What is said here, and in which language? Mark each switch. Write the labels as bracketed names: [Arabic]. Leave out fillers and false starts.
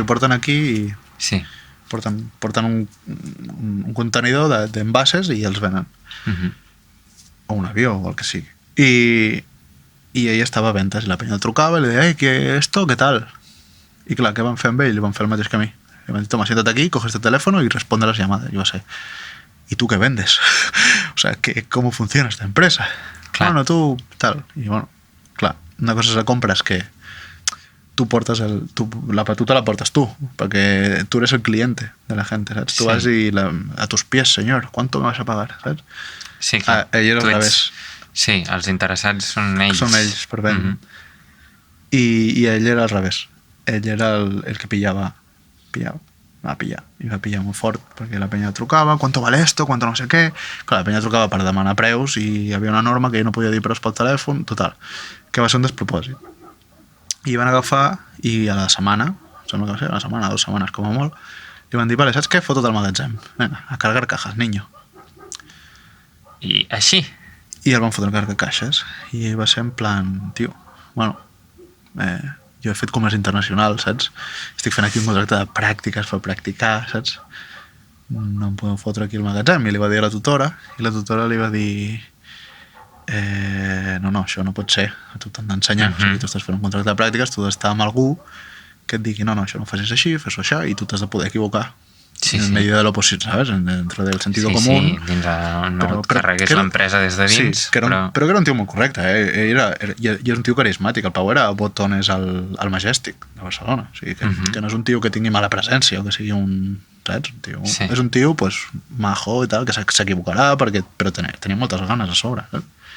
[Catalan] O ho porten aquí i sí. porten un contenidor d'envases i els venen. O un avió o el que sigui. I ell estava a ventes i la penya el trucava i li deia, [Spanish] ¿qué esto? ¿Qué tal? [Catalan] I clar, què van fer amb ell? Li van fer el mateix que a mi. [Spanish] Li van dir, toma, siéntate aquí, coge este teléfono y responde las llamadas. Y yo sé, ¿y tú qué vendes? O sea, ¿cómo funciona esta empresa? Claro. Bueno, tú, tal. [Catalan] Y bueno, clar, una cosa és la compra, és que tu portes la batuta la portes tu, perquè tu [Spanish] eres el cliente de la gente, [Catalan] ¿sabes? [Spanish] Sí. [Catalan] Tu vas i [Spanish] a tus pies, señor, ¿cuánto me vas a pagar? ¿Sabes? [Catalan] Sí, clar. Ell era al revés. Sí, els interessats són ells. Són ells, per vendre. I ell era al revés. Ell era el que pillava. Va pillar. I va pillar molt fort, perquè la penya trucava, [Spanish] ¿cuánto vale esto? ¿Cuánto no sé què? [Catalan] Clar, la penya trucava per demanar preus i hi havia una norma que ell no podia dir preus pel telèfon, total. Que va ser un despropòsit. I van agafar, i a la setmana, sembla que va ser una setmana, 2 setmanes com a molt, li van dir, vale, saps què? Foto't al magatzem. [Spanish] Venga, a cargar cajas, niño. [Catalan] I així? I el van fotre a cargar caixes. I ell va ser en plan, tio, bueno, jo he fet comerç internacional, saps? Estic fent aquí un contracte de pràctiques per practicar, saps? No em podeu fotre aquí al magatzem. I li va dir a la tutora, i la tutora li va dir no, això no pot ser, tu t'han d'ensenyar, o sigui, tu estàs fent un contracte de pràctiques, tu has d'estar amb algú que et digui, no, això no ho facis així, fes-ho això, i tu t'has de poder equivocar. [Spanish] En medio de lo posible, ¿sabes? Dentro del sentido común. [Catalan] Sí, no carregues l'empresa des de dins. Sí, però que era un tio molt correcte, i és un tio carismàtic. El Pau era botones al Majestic de Barcelona. O sigui, que no és un tio que tingui mala presència o que sigui un... Saps? És un tio, pues, majo i tal, que s'equivocarà, però tenia moltes ganes a sobre, saps?